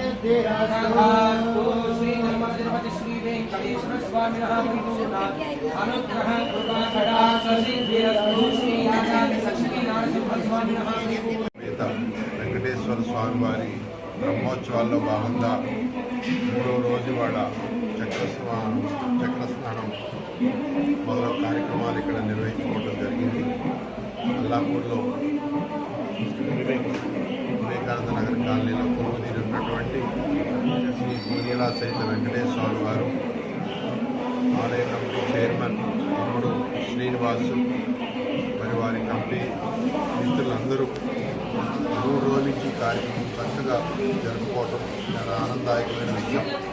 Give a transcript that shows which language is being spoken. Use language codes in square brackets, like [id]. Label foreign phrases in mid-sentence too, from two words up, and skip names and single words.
[sa] सिद्धिरस्तु श्री नर्मदे श्री वेंकटेश्वर स्वामिनः परिपूर्ण अनुग्रह कृपकटाक्ष सिद्धिरस्तु श्री यादानि लक्ष्मी नरसिंह स्वामिनः [te] వెంకటేశ్వర స్వామి వారి బ్రహ్మోత్సవాల్లో భాగంగా 3వ రోజు వాడ చక్రస్నానం మొదలగు కార్యక్రమాలు ఇక్కడ నిర్వహించుకోవడం జరిగింది. అల్లాపూర్లో వివేకానంద నగర్ కాలనీలో కొలువుదీరినటువంటి శ్రీ బూనీల సహిత వెంకటేశ్వర స్వామి వారు ఆలయ [en] committee chairman [te] తమ్ముడు శ్రీనివాసు మరి వారి కమిటీ మిత్రులందరూ 3 రోజుల నుంచి కార్యక్రమం చక్కగా జరుపుకోవటం చాలా ఆనందదాయకమైన విషయం.